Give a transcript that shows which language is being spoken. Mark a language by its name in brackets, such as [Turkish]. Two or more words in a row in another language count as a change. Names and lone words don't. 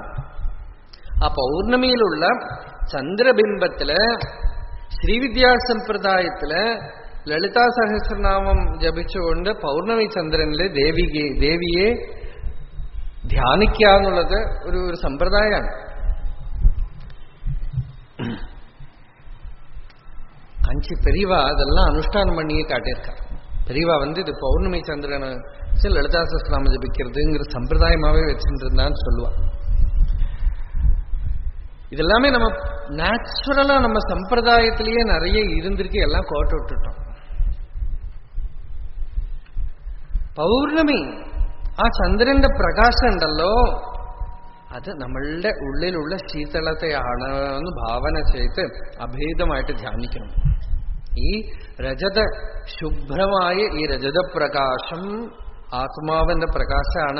[Malayalam] ആ പൗർണമിയിലുള്ള ചന്ദ്രബിംബത്തില് ശ്രീവിദ്യാസമ്പ്രദായത്തില് ലളിതാ സഹസ്രനാമം ജപിച്ചുകൊണ്ട് പൗർണമി ചന്ദ്രനില് ദേവിയെ ധ്യാനിക്കുക എന്നുള്ളത് ഒരു സമ്പ്രദായമാണ്. [Tamil] காஞ்சி பெரியவா அதெல்லாம் அனுஷ்டானம் பண்ணியே காட்டியிருக்கா. பெரியவா இது பௌர்ணமி சந்திரனை லலிதா சஹஸ்ரநாமம் ஜபிக்கிறதுங்கிற சம்பிரதாயமாவே வச்சுட்டு இருந்தான்னு சொல்லுவா. இதெல்லாமே நம்ம நேச்சுரலா நம்ம சம்பிரதாயத்திலேயே நிறைய இருந்திருக்கு, எல்லாம் கோட்டை விட்டுட்டோம். [Malayalam] പൗർണമി ആ ചന്ദ്രന്റെ പ്രകാശം ഉണ്ടല്ലോ, അത് നമ്മളുടെ ഉള്ളിലുള്ള ശീതളത്തെയാണ് എന്ന് ഭാവന ചെയ്ത് അഭേദമായിട്ട് ധ്യാനിക്കണം. ഈ ശുഭ്രമായ ഈ രജതപ്രകാശം ആത്മാവിന്റെ പ്രകാശമാണ്.